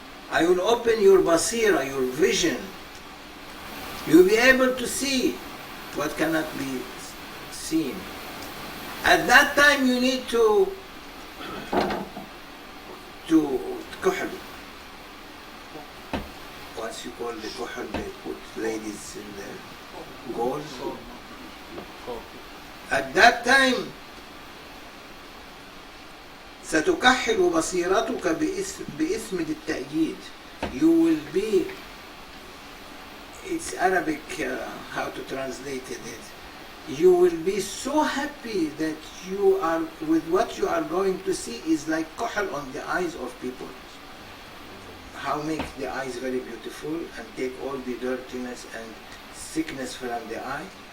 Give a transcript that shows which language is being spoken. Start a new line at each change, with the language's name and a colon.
English: I will open your basira, your vision. You will be able to see what cannot be seen. At that time you need to kuhl. What you call the kuhl? They put ladies in the gold. At that time
Arabic: ستكحل بصيرتك باسم التأييد.
English: You will be, it's Arabic, how to translate it. You will be so happy that you are, with what you are going to see is like kuhl on the eyes of people. How make the eyes very beautiful and take all the dirtiness and sickness from the eye.